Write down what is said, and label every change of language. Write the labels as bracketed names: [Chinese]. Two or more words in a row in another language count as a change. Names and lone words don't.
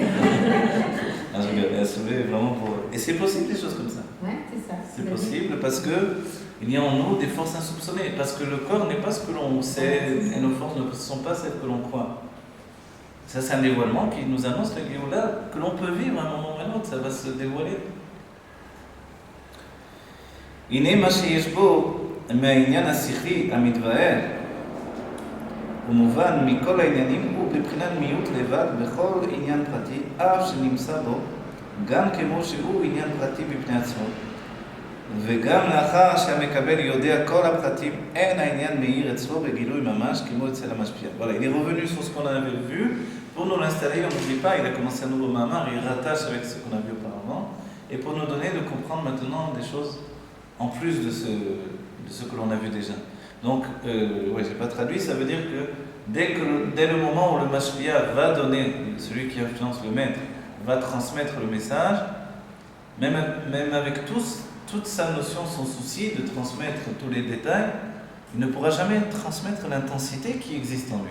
[French] Elle a soulevé vraiment pour. Et c'est possible des choses comme ça. Ouais, c'est ça. C'est possible parce que il y a en nous des forces insoupçonnées. Parce que le corps n'est pas ce que l'on sait et nos forces ne sont pas celles que l'on croit. Ça, c'est un dévoilement qui nous annonce la Géoula que l'on peut vivre à un moment ou à un autre. Ça va se dévoiler. [Hebrew] הנה מה שיש בו מהעניין השכלי המתבאר ומובן מכל העניינים הוא בבחינת מיעוט לבד בכל עניין פרטי אף שנמצא בו גם כמו שהוא עניין פרטי בפני עצמו וגם לאחר שהמקבל יודע כל הפרטים אין העניין מאיר אצלו בגילוי ממש כמו אצל המשפיע. [French] Voilà, il est revenu sur ce qu'on avait vu pour nous l'installer, on n'oublie pas, il a commencé un nouveau mamar, il rattache avec ce qu'on a vu auparavant et pour nous donner de comprendre maintenant des choses en plus de ce que l'on a vu déjà. Donc, ouais, j'ai pas traduit, ça veut dire que dès le moment où le mashpia va donner, celui qui influence le maître, va transmettre le message, même avec toute sa notion, son souci de transmettre tous les détails, il ne pourra jamais transmettre l'intensité qui existe en lui.